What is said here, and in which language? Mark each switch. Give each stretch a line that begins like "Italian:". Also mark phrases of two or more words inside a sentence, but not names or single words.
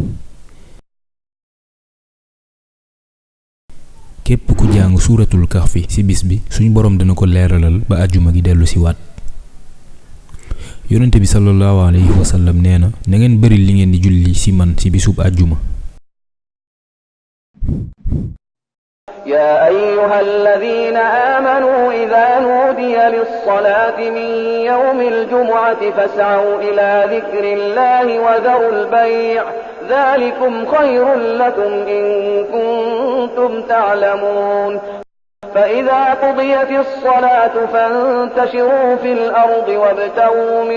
Wolof: képp ku jàng
Arabic: سورة الكهف
Wolof: ci bis bi suñu boroom dana ko leeralal ba àjjuma gi dellu ci waat. yonente bi
Arabic: صلى الله عليه وسلم
Wolof: nee na ngeen bari li ngeen di julli ci man ci bisub àjjuma.
Arabic: يا أيها الذين آمنوا إذا نودي للصلاة من يوم الجمعة فاسعوا إلى ذكر الله وذروا البيع ذلكم خير لكم إن كنتم تعلمون فإذا قضيت الصلاة فانتشروا في الأرض وابتغوا